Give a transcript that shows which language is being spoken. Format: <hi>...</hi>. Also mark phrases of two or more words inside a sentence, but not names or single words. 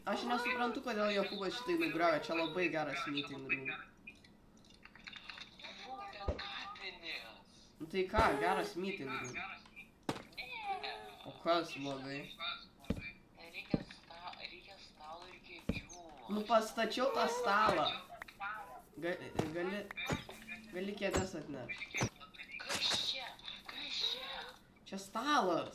<lt>Aš nesuprantu, kodėl Jokūbas šitai nugriovė, čia labai geras</lt> <en>meeting room.</en> <lt>Nu tai ką, geras</lt> <en>meeting room.</en> <lt>O kas blogai? Reikia stalo ir kėdžių. Nu pastačiau tą stalą. Gali kėdės atnešti. Kas čia? Čia stalas.</lt>